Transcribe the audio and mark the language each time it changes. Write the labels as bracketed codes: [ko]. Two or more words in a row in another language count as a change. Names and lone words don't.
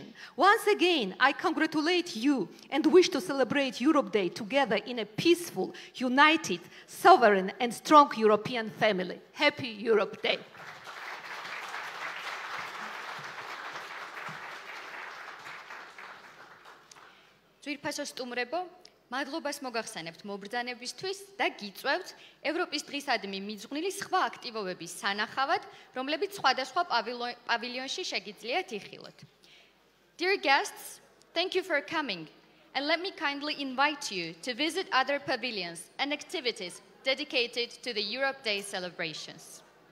[en] Once again, I congratulate you and wish to celebrate Europe Day together in a peaceful, united, sovereign and strong European family. Happy Europe Day. [ka] ძვირფასო სტუმრებო, მადლობას მოგახსენებთ მობრძანებისთვის და გიწვევთ ევროპის დღისადმი მიძღვნილი სხვა აქტივობების სანახავად, რომლებიც სხვადასხვა პავილიონში შეგიძლიათ იხილოთ. [en] Dear guests, thank you for coming, and let me kindly invite you to visit other pavilions and activities dedicated to the Europe Day celebrations.